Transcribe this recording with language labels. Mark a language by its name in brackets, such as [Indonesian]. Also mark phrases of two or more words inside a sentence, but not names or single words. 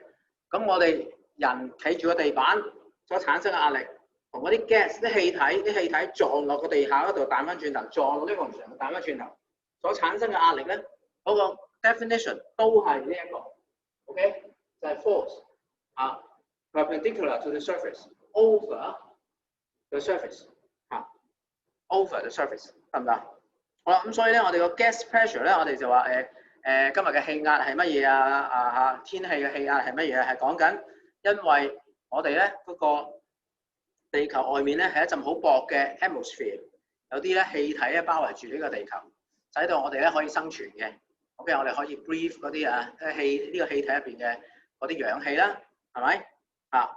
[Cantonese] 咁我哋人企住個地板所產生嘅壓力，同嗰啲 gas 啲氣體撞落個地下嗰度彈翻轉頭，撞落呢個牆彈翻轉頭，所產生嘅壓力咧，嗰個 definition 都係呢一個 ，OK， 就係 force 啊 ， [English] perpendicular to the surface over the surface [Cantonese] 啊 ， [English] over the surface [Cantonese] 得唔得？好啦，咁所以咧，我哋個 [English] gas pressure [Cantonese] 咧，我哋就話今日嘅氣壓係乜嘢啊？天氣嘅氣壓係乜嘢？係講緊，因為我哋咧嗰個地球外面咧係一陣好薄嘅 atmosphere， 有啲咧氣體咧包圍住呢個地球，使到我哋咧可以生存嘅。OK， 我哋可以 breathe 嗰啲氣呢個氣體入邊嘅嗰啲氧氣啦，係咪啊？